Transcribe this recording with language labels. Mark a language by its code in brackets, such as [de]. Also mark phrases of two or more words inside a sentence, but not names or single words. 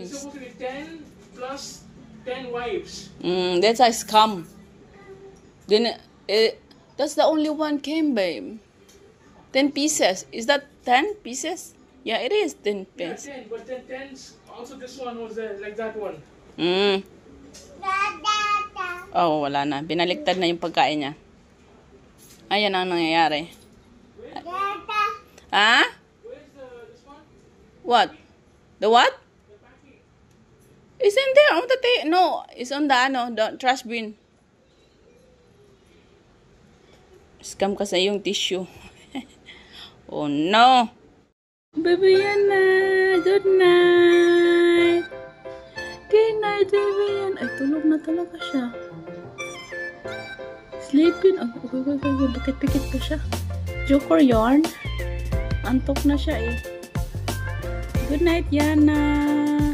[en] It's supposed to be 10 plus 10 wives. That's a scam. Then that's the only one came, babe. 10 pieces. Is that 10 pieces? Yeah, it is 10 Yeah, pieces. 10, but then 10's, also this one was like that one. [tl] Oh, wala na. Binaliktad na yung pagkain niya. Ayan ang nangyayari. Ha? [en] Where's this one? What? The what? The packing. It's in there. On the no, it's on the trash bin. [tl] Scam kasi yung tissue. [en] Oh no. Baby Yana, good night. Good night, baby Yana. [tl] Ay, tulog na talaga siya. Sleeping. Oh, pikit-pikit pa siya. [en] Joke or yarn? [tl] Antok na siya eh. [en] Good night, Yana.